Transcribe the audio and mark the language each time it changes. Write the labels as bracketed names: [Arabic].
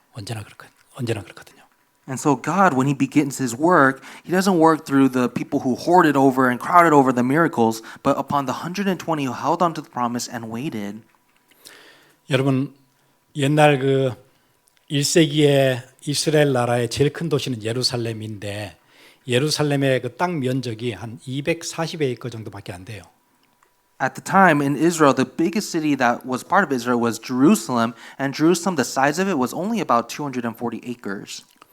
[Korean] 언제나 그렇거든요. [English] And so God, when He begins His work, He doesn't work through the people who hoarded over and crowded over the miracles, but upon the 120 who held on to the promise and waited. [Korean] 여러분 옛날 그 1세기의 이스라엘 나라의 제일 큰 도시는 예루살렘인데 예루살렘의 그 땅 면적이 한 240에이커 정도밖에 안 돼요. [English] At the time in Israel, the biggest city that was part of Israel was Jerusalem, and Jerusalem, the size of it was only about 240 acres.